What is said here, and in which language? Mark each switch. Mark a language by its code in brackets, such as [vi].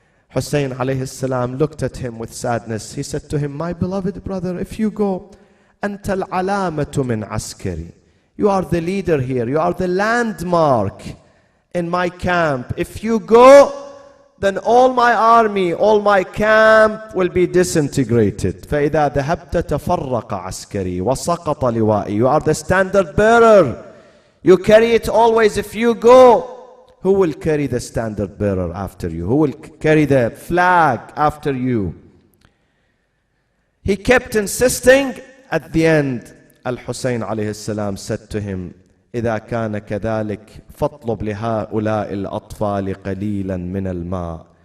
[en] Hussein alayhi salam looked at him with sadness. He said to him, my beloved brother, if you go, [ar] أنت العلامة من عسكري. [en] You are the leader here. You are the landmark in my camp. If you go, then all my army, all my camp will be disintegrated. [ar] فإذا ذهبت تفرق عسكري وسقط لوائي. [en] You are the standard bearer. You carry it always. If you go, who will carry the standard bearer after you? Who will carry the flag after you? He kept insisting. At the end, Al-Hussein alayhi salam said to him, [ar] إذا كان كذلك فاطلب لهؤلاء الأطفال قليلا من الماء.